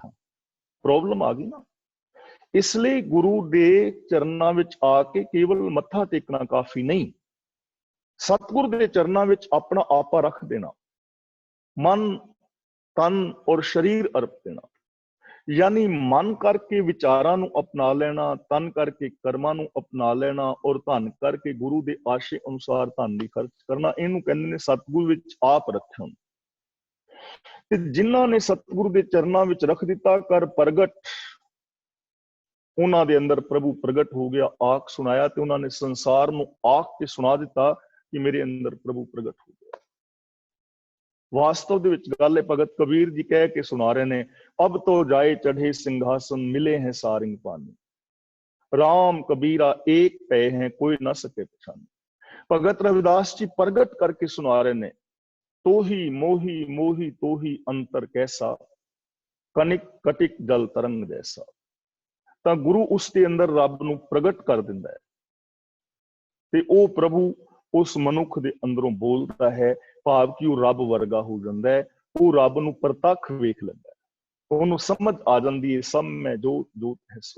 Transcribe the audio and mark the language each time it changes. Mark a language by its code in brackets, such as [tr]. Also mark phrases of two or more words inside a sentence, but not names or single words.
[pa] ਪ੍ਰੋਬਲਮ ਆ ਗਈ ਨਾ। ਇਸ ਲਈ ਗੁਰੂ ਦੇ ਚਰਨਾਂ ਵਿੱਚ ਆ ਕੇ ਕੇਵਲ ਮੱਥਾ ਟੇਕਣਾ ਕਾਫੀ ਨਹੀਂ, ਸਤਿਗੁਰ ਦੇ ਚਰਨਾਂ ਵਿੱਚ ਆਪਣਾ ਆਪਾ ਰੱਖ ਦੇਣਾ, ਮਨ, ਤਨ ਔਰ ਸਰੀਰ ਅਰਪ ਦੇਣਾ। ਯਾਨੀ ਮਨ ਕਰਕੇ ਵਿਚਾਰਾਂ ਨੂੰ ਅਪਣਾ ਲੈਣਾ, ਤਨ ਕਰਕੇ ਕਰਮਾਂ ਨੂੰ ਅਪਣਾ ਲੈਣਾ ਔਰ ਧਨ ਕਰਕੇ ਗੁਰੂ ਦੇ ਆਸ਼ੇ ਅਨੁਸਾਰ ਧਨ ਦੀ ਖਰਚ ਕਰਨਾ, ਇਹਨੂੰ ਕਹਿੰਦੇ ਨੇ ਸਤਿਗੁਰ ਵਿਚ ਆਪ ਰੱਖਣ। ਤੇ ਜਿਨ੍ਹਾਂ ਨੇ ਸਤਿਗੁਰੂ ਦੇ ਚਰਨਾਂ ਵਿਚ ਰੱਖ ਦਿੱਤਾ ਕਰ ਪ੍ਰਗਟ, ਉਨ੍ਹਾਂ ਦੇ ਅੰਦਰ ਪ੍ਰਭੂ ਪ੍ਰਗਟ ਹੋ ਗਿਆ, ਆਖ ਸੁਣਾਇਆ ਤੇ ਉਨ੍ਹਾਂ ਨੇ ਸੰਸਾਰ ਨੂੰ ਆਖ ਕੇ ਸੁਣਾ ਦਿੱਤਾ ਕਿ ਮੇਰੇ ਅੰਦਰ ਪ੍ਰਭੂ ਪ੍ਰਗਟ ਹੋ ਗਿਆ। ਵਾਸਤਵ ਦੇ ਵਿਚ ਗੱਲ ਹੈ, ਭਗਤ ਕਬੀਰ ਜੀ ਕਹਿ ਕੇ ਸੁਣਾ ਰਹੇ ਨੇ, [hi] अब तो जाए चढ़े सिंहासन, मिले हैं सारिंग पानी। राम कबीरा एक पे हैं, कोई ना सके पछाने। [pa] ਭਗਤ ਰਵਿਦਾਸ ਜੀ ਪ੍ਰਗਟ ਕਰਕੇ ਸੁਣਾ ਰਹੇ ਨੇ, [hi] तो ही मोही मोही तो ही अंतर कैसा, कनिक कटिक जल तरंग जैसा। [pa] ਤਾਂ ਗੁਰੂ ਉਸ ਦੇ ਅੰਦਰ ਰੱਬ ਨੂੰ ਪ੍ਰਗਟ ਕਰ ਦਿੰਦਾ ਹੈ ਤੇ ਉਹ ਪ੍ਰਭੂ ਉਸ ਮਨੁੱਖ ਦੇ ਅੰਦਰੋਂ ਬੋਲਦਾ ਹੈ, ਭਾਵ ਕਿ ਉਹ ਰੱਬ ਵਰਗਾ ਹੋ ਜਾਂਦਾ ਹੈ, ਉਹ ਰੱਬ ਨੂੰ ਪ੍ਰਤੱਖ ਵੇਖ ਲੈਂਦਾ ਹੈ, ਉਹਨੂੰ ਸਮਝ ਆ ਜਾਂਦੀ ਹੈ, ਸਭ ਮੈਂ ਜੋਤ ਜੋਤ ਹੈ ਸੋਈ।